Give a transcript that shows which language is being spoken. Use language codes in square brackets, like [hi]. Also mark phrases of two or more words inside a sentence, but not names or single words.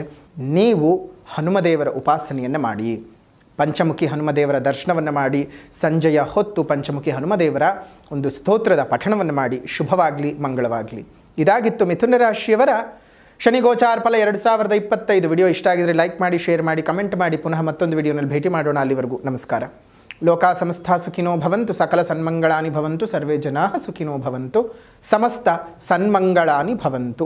[kn] ನೀವು ಹನುಮದೇವರ ಉಪಾಸನೆಯನ್ನು ಮಾಡಿ, ಪಂಚಮುಖಿ ಹನುಮದೇವರ ದರ್ಶನವನ್ನು ಮಾಡಿ, ಸಂಜೆಯ ಹೊತ್ತು ಪಂಚಮುಖಿ ಹನುಮದೇವರ ಒಂದು ಸ್ತೋತ್ರದ ಪಠಣವನ್ನು ಮಾಡಿ. ಶುಭವಾಗಲಿ, ಮಂಗಳವಾಗಲಿ. ಇದಾಗಿತ್ತು ಮಿಥುನ ರಾಶಿಯವರ ಶನಿ ಗೋಚಾರ ಫಲ 2025. ವಿಡಿಯೋ ಇಷ್ಟ ಆಗಿದರೆ ಲೈಕ್ ಮಾಡಿ, ಶೇರ್ ಮಾಡಿ, ಕಮೆಂಟ್ ಮಾಡಿ. ಪುನಃ ಮತ್ತೊಂದು ವಿಡಿಯೋನಲ್ಲಿ ಭೇಟಿ ಮಾಡೋಣ. ಅಲ್ಲಿವರೆಗೂ ನಮಸ್ಕಾರ. [sa] ಲೋಕಾ ಸಮಸ್ತ ಸುಖಿನೋ ಭವಂತು, ಸಕಲ ಸನ್ಮಂಗಳಾನಿ ಭವಂತು, ಸರ್ವೇ ಜನಾಃ ಸುಖಿನೋ ಭವಂತು, ಸಮಸ್ತ ಸನ್ಮಂಗಳಾನಿ ಭವಂತು.